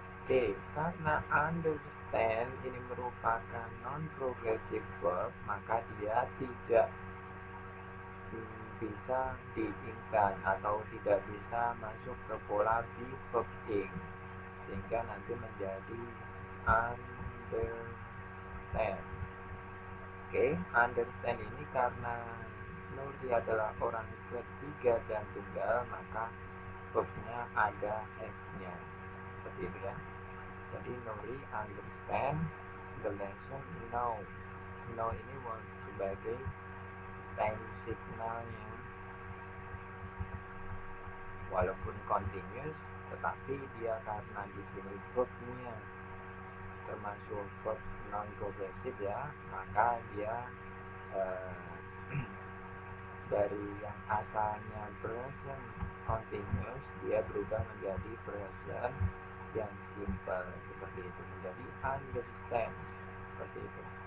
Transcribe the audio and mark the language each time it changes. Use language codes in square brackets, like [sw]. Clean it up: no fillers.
[id] Oke, karena understand ini merupakan non-progressive verb, maka dia tidak bisa diinkan atau tidak bisa masuk ke pola be verb ing, sehingga nanti menjadi understand. Oke, understand ini karena Nuri adalah orang ketiga dan tunggal, maka verbnya ada s-nya, seperti itu ya. [en] Jadi Nuri understand the lesson now. [id] Now ini sebagai time signalnya, walaupun continuous, tetapi dia karena di sini verbnya termasuk verb non progresif ya, maka dia dari yang asalnya present continuous dia berubah menjadi present yang simple, seperti itu, menjadi understand, seperti itu.